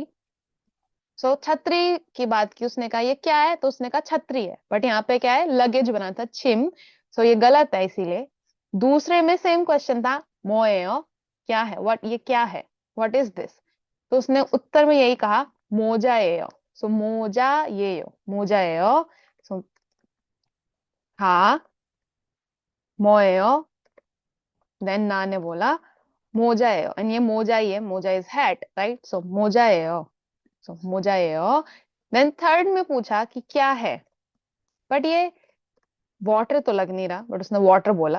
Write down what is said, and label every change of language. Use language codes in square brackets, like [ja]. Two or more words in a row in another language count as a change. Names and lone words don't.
[hi] सो छतरी की बात की, उसने कहा ये क्या है, तो उसने कहा छतरी है. बट यहाँ पे क्या है, लगेज बना था, छिम. सो ये गलत है. इसीलिए दूसरे में [en] same question [hi] था, 뭐예요 क्या है, व्हाट, ये क्या है, [en] what is this. [hi] तो उसने उत्तर में यही कहा 모자예요. [ko] सो 모자예요, 모자예요. [hi] सो हाँ, 뭐예요. देन ना ने बोला 모자예요, एंड ये मोजा ही है, [en] moja is hat, right. [ko] सो 모자예요. सो 모자예요. [hi] देन थर्ड में पूछा कि क्या है, बट ये वाटर तो लग नहीं रहा, बट उसने वाटर बोला.